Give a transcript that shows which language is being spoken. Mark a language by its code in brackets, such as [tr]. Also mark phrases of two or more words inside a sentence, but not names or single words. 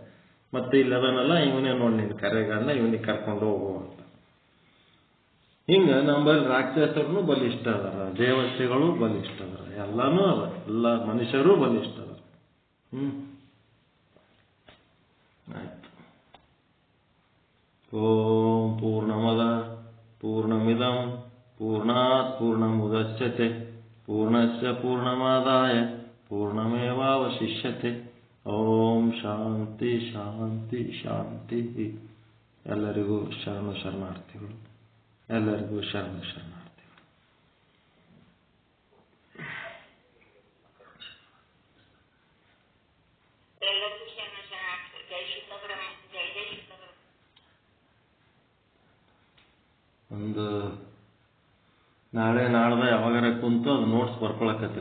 [kn] ಮತ್ತೆ ಇಲ್ಲಿ ಅದನ್ನೆಲ್ಲ ಇವನೇ ನೋಡಿ ನಿನ್ ಕರೆ ಗಂಡ, ಇವನಿಗೆ ಕರ್ಕೊಂಡು ಹೋಗು ಅಂತ. ಹಿಂಗ ನಮ್ಮಲ್ಲಿ ರಾಕ್ಷಸರು ಬಲಿಷ್ಠ ಅದಾರ, ದೇವತೆಗಳು ಬಲಿಷ್ಠ ಅದಾರ, ಎಲ್ಲಾನು ಅದ, ಎಲ್ಲ ಮನುಷ್ಯರು ಬಲಿಷ್ಠ ಅದಾರ. ಆಯ್ತು. [sa] ಓಂ ಪೂರ್ಣಮದ ಪೂರ್ಣಮಿದಂ ಪೂರ್ಣಾತ್ ಪೂರ್ಣಮುದಚ್ಯತೆ ಪೂರ್ಣಸ್ಯ ಪೂರ್ಣಮಾದಾಯ ಪೂರ್ಣಮೇವಾವಶಿಷ್ಯತೆ. ಓಂ ಶಾಂತಿ ಶಾಂತಿ ಶಾಂತಿ. [kn] ಎಲ್ಲರಿಗೂ ಶರಣು ಶರಣಾರ್ಥಿಗಳು. ಎಲ್ಲರಿಗೂ ಶರಣು ಶರಣಾರ್ಥಿಗಳು. ಒಂದು ನಾಳೆ ನಾಳ್ದ ಯಾವಾಗಾರ ಕುಂತು ಅದು ನೋಟ್ಸ್ ಬರ್ಕೊಳಕತ್ರಿ.